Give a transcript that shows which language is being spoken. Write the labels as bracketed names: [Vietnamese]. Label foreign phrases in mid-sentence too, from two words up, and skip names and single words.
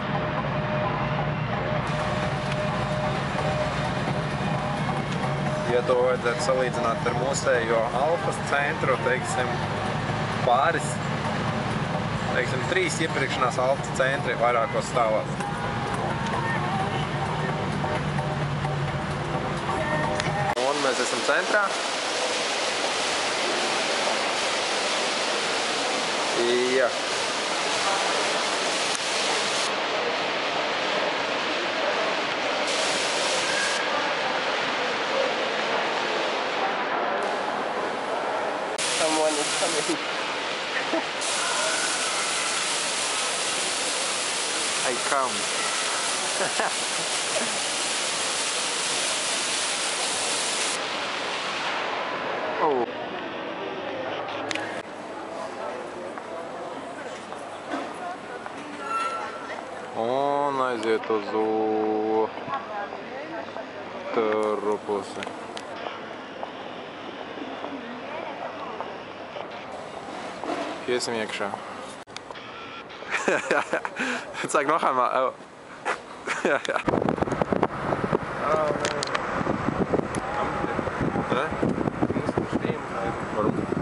[Latvian] Ja to vajadzētu salīdzināt ar mūsējo Alfas centru, teiksim, pāris, teiksim, 3 iepirkšanās Alfas centri vairākos stāvās. Un mēs esam centrā. Jā. [English] Someone is coming. I come. Oh. [Latvian] Un aiziet uz otru pusi. Iesim iekšā. [German] Zeig noch einmal. Oh. Ja. Oh, ne? Du musst stehen bleiben. Warum?